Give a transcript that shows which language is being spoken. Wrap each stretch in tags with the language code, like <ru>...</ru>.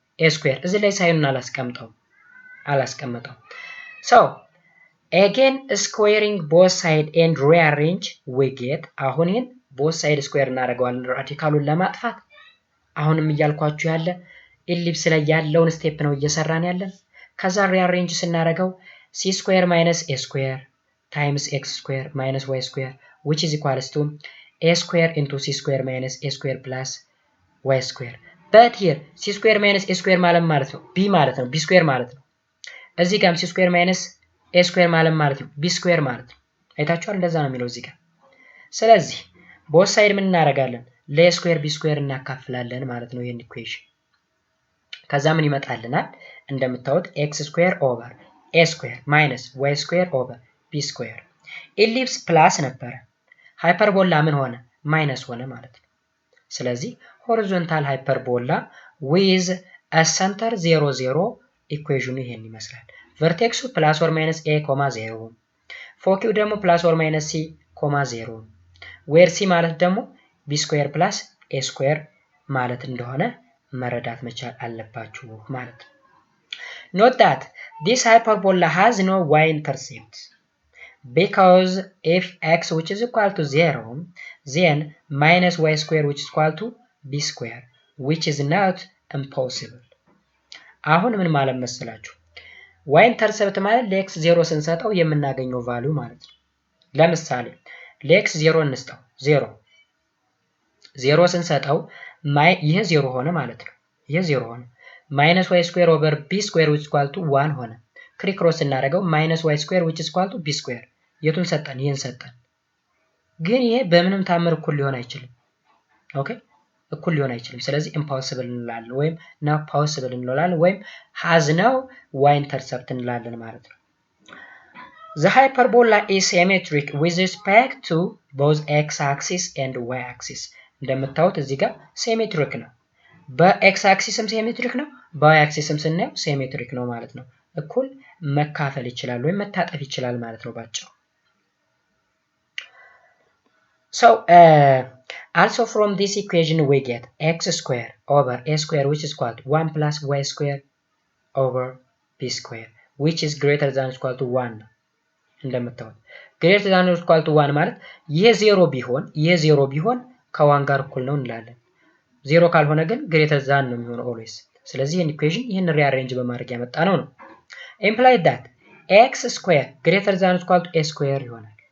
<am>ኤ ስኩዌር። እዚህ ላይ ሳይኑን አላስቀምጠው።</am> <en>so again squaring both side and rearrange we get</en> <am>አሁን ይሄን both side ስኩዌር እናደርገዋለን ራዲካሉን ለማጥፋት። አሁንም እያልኳችሁ ያለ ኤሊፕስ ላይ ያለውን ስቴፕ ነው እየሰራን ያለን። ከዛ ሪአሬንጅ ስናደርገው c ስኩዌር ማይነስ a ስኩዌር ታይምስ x ስኩዌር ማይነስ y ስኩዌር</am> <en>which is equals to a square into c square minus a square plus y square. but here</en> <am>c square minus a square ማለት ነው b ማለት ነው b square ማለት ነው። እዚህ ጋርም c square minus a square ማለት ነው b square ማለት ነው። አይታችኋል? እንደዛ ነው የሚለው እዚህ ጋር። ስለዚህ both side ምን እናደርጋለን? ለ square b square እናካፍላለን ማለት ነው ይሄን ኢኩዌሽን። ከዛ ምን ይመጣልናል? እንደምታዩት x square over a square minus y square over b square ኤሊፕስ ፕላስ ነበረ፣ ሃይፐርቦላ ምን ሆነ? ማይነስ ሆነ ማለት ነው። ስለዚህ ሆሪዞንታል ሃይፐርቦላ ዊዝ አ ሰንተር 0 0 ኢኩዌሽኑ ይሄን ይመስላል። ቨርቴክሱ ፕላስ ኦር ማይነስ a 0 ፎኪው ደግሞ ፕላስ ኦር ማይነስ c 0 ዌር c ማለት ደግሞ b ስኩዌር ፕላስ a ስኩዌር ማለት እንደሆነ መረዳት መቻል አለባችሁ ማለት ነው።</am> <en>note that this hyperbola has no y-intercept because if x which is equal to 0 then minus y square which is equal to b square which is not impossible.</en> <am>አሁን ምን ማለት መሰላችሁ? y intercept ማለት ለx 0 ስንሰጠው የምናገኘው ቫልዩ ማለት ነው። ለምሳሌ ለx 0 እንስጠው 0 ስንሰጠው ይሄ 0 ሆነ ማለት ነው። ይሄ 0 ሆነ minus y square over b square which is equal to 1 ሆነ። ክሪክሮስ እናደርገው minus y square which is equal to b square የቱን ሰጠን? ይሄን ሰጠን። ግን ይሄ በምንም ታምር እኩል ሊሆን አይችልም። ኦኬ እኩል ሊሆን አይችልም። ስለዚህ impossible እንላለን ወይም not possible እንላለን ወይም</am> <en>has no y intercept</en> <am>እንላለን ማለት ነው።</am> <en>The hyperbola is symmetric with respect to both x axis and y axis.</en> <am>እንደምታዩት እዚህ ጋር ሲሜትሪክ ነው። በx አክሲስም ሲሜትሪክ ነው፣ በy አክሲስም ስናየው ሲሜትሪክ ነው ማለት ነው። እኩል መካፈል ይችላል ወይም መታጠፍ ይችላል ማለት ነው ባጭሩ።</am> <en>So also from this equation we get x square over a square which is equal to 1 plus y square over b square which is greater than or equal to 1</en> <am>እንደምታዩት</am> <en>greater than or equal to 1</en> <am>ማለት ይሄ 0 ቢሆን ከ1 ጋር እኩል ነው እንላለን። 0 ካልሆነ ግን greater than ነው የሚሆነው always። ስለዚህ</am> <en>ይሄን ኢኩዌሽን ይሄን ሪአሬንጅ በማድረግ ያመጣ ነው implied that x square greater than or equal to a square</en> <am>ይሆናል።</am>